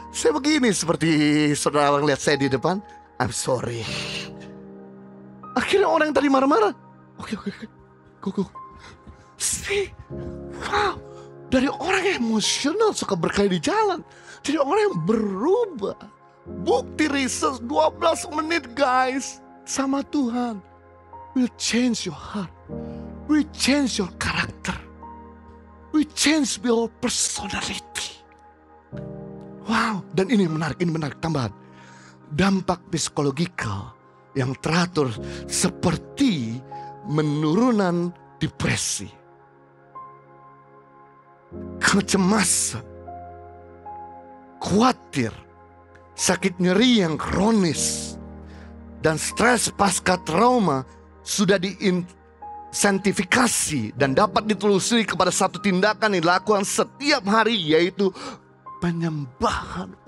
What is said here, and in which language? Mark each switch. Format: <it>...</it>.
<id>Saya begini seperti saudara lihat saya di depan,</id> <en>I'm sorry.</en> <id>Akhirnya orang yang tadi marah-marah, oke, go. See, wow, dari orang yang emosional suka berkelahi di jalan, jadi orang yang berubah. Bukti riset 12 menit guys sama Tuhan</id> <en>will change your heart, will change your character, will change your personality.</en> <id>Wow, dan ini menarik tambahan. Dampak psikologikal yang teratur seperti menurunan depresi, kecemasan, khawatir, sakit nyeri yang kronis, dan stres pasca trauma sudah diinsensifikasi dan dapat ditelusuri kepada satu tindakan yang dilakukan setiap hari, yaitu penyembahan.</id>